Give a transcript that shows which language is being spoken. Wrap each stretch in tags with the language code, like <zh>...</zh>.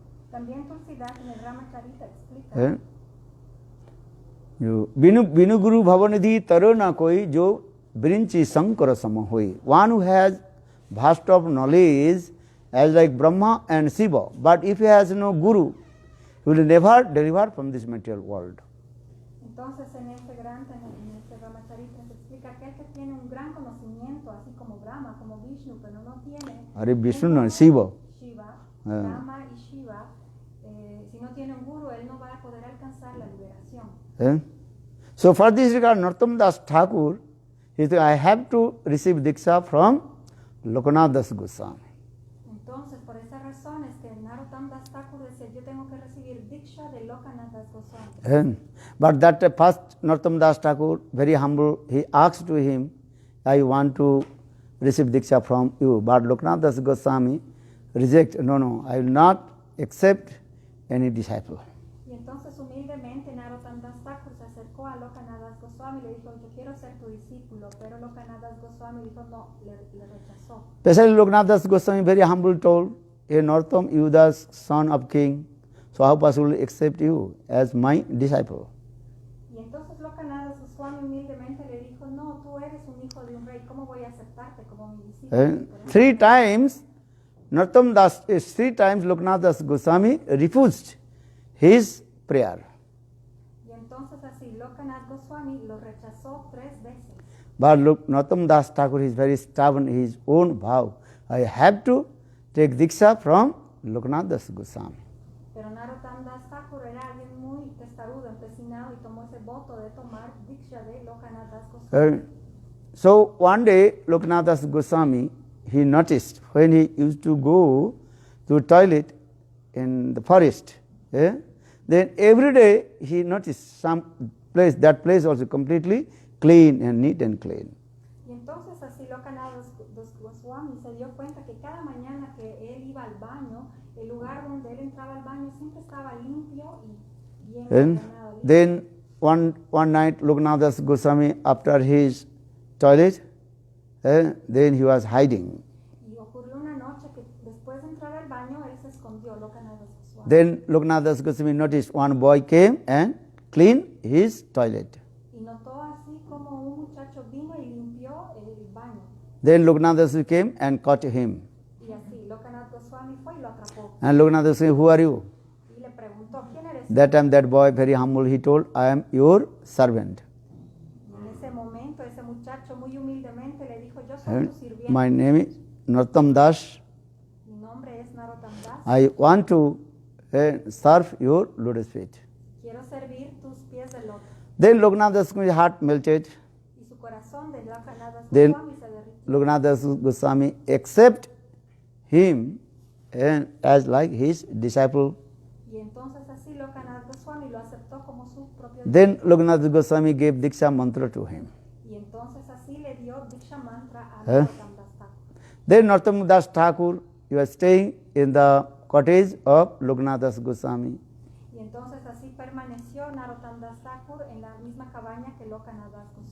<es>También Tulsidas en el Ramacharita explica</es> <awa>बिनु गुरु भवनिधि तरो न कोई जो ब्रिंची शंकर सम होई.</awa> <en>One who has vast of knowledge as like Brahma and Shiva, but if he has no guru, he will never deliver from this material world.</en> <es>Entonces en este Ramacharita se explica aquel que tiene un gran conocimiento, así como Brahma, como Vishnu, pero no tiene Are Vishnu no Shiva. Brahma y Shiva, si no tiene un guru, él no va a poder alcanzar la liberación.</es> <en>So for this regard, Narottam Das Thakur, he said, I have to receive Diksha from Lokanath Das Goswami.</en> <es>Entonces, por esa razón es que Narottam Das Thakur decía, yo tengo que recibir Diksha de Lokanath Das Goswami.</es> <en>But that first Narottam Das Thakur, very humble, he asked to him, I want to receive Diksha from you. But Lokanath Das Goswami reject, no, I will not accept any disciple.</en> <es>Y entonces humildemente Narottam Das Thakur se acercó a Lokanath Das Goswami y le dijo, yo quiero ser tu discípulo, pero Lokanath Das Goswami dijo no, le rechazó.</es> <en>Especially Lokanath Das Goswami, very humble, told, hey Narottam, you the son of king, So how possible to accept you as my disciple?</en> <es>Y entonces Lokanath Goswami humildemente le dijo, no, tú eres un hijo de un rey, ¿cómo voy a aceptarte como mi discípulo?</es> <en>Three times Lokanath Das Goswami refused his prayer.</en> <es>Y entonces así Lokanath Goswami lo rechazó 3 veces.</es> <en>But look, Narottam Das Thakur is very stubborn, his own vow. I have to take Diksha from Lokanath Das Goswami.</en> <es>Pero Narottam Das Thakur era alguien muy testarudo, empecinado y tomó ese voto de tomar Diksha de Lokanath Das Goswami.</es> <en>So one day Lokanath Das Goswami, he noticed when he used to go to toilet in the forest, then every day he noticed some place, that place also completely clean and neat and clean.</en> <es>Y entonces así Lokanath Das Goswami se dio cuenta que cada mañana que él iba al baño, el lugar donde él entraba al baño siempre estaba limpio y bien ordenado.</es> <en>Then one night Lokanath Das Goswami, after his toilet, then he was hiding.</en> <es>Y ocurrió una noche que después de entrar al baño él se escondió, Lokanath Das Goswami.</es> <en>Then Lokanath Das Goswami noticed one boy came and cleaned his toilet.</en> <es>Y notó así como un muchacho vino y limpió el baño.</es> <en>Then Lokanath Das Goswami came and caught him.</en> <es>Y así Lokanath Goswami fue y lo atrapó.</es> <en>And Lokanath Das Goswami, who are you?</en> <es>Y le preguntó, ¿quién eres?</es> <en>That time that boy, very humble, he told, I am your servant.</en> <es>Y en ese momento ese muchacho muy humildemente le dijo, yo soy tu sirviente.</es> <en>My name is Narottam Das.</en> <es>Mi nombre es Narottam Das.</es> <en>I want to serve your lotus feet.</en> <es>Quiero servir tus pies de loto.</es> <en>Then Lokanath Das Goswami's heart melted.</en> <es>Y su corazón de Lokanath Das</es> <en>Then</en> <es>Goswami se derritió.</es> <en>Lokanath Das Goswami accept him as like his disciple.</en> <es>Y entonces así Lokanath Goswami lo aceptó como su propio</es> <en>Then Lokanath Das Goswami gave Diksha mantra to him.</en> <es>Y entonces así le dio Diksha mantra a ¿Eh? Narottam Das Thakur.</es> <en>Then Narottam Das Thakur, he was staying in the cottage of Lokanath Das Goswami.</en> <es>Y entonces así permaneció Narottam Das Thakur en la misma cabaña que Lokanath Das Goswami.</es>